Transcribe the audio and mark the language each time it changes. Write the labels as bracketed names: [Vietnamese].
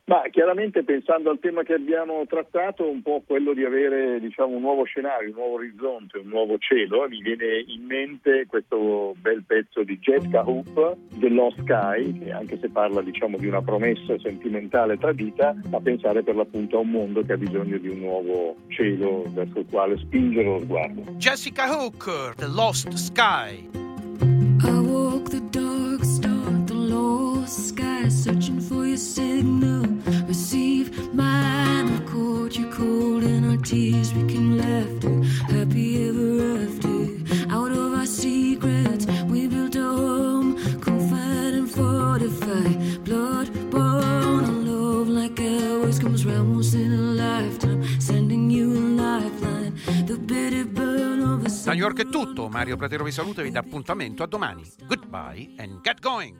[Italian] Ma chiaramente pensando al tema che abbiamo trattato, un po' quello di avere diciamo un nuovo scenario, un nuovo orizzonte, un nuovo cielo, mi viene in mente questo bel pezzo di Jeff Hoop, The Lost Sky, che anche se parla diciamo di una promessa sentimentale tradita, fa pensare per l'appunto a un mondo che ha bisogno di un nuovo cielo verso il quale spingere lo sguardo. Jessica Hooker, The Lost Sky. [English] I walk the dark star, the lost sky, searching for your signal. Receive mine, I caught you cold in our tears, we can laughter, happy ever after. Out of our secrets, we built a home, confined and fortified. Blood born, a love like ours comes round once in a lifetime, sending you a lifeline. The bitter burn of a sun. [Italian] Da New York è tutto. Mario Platero vi saluta e vi dà appuntamento a domani. [English] Goodbye and get going.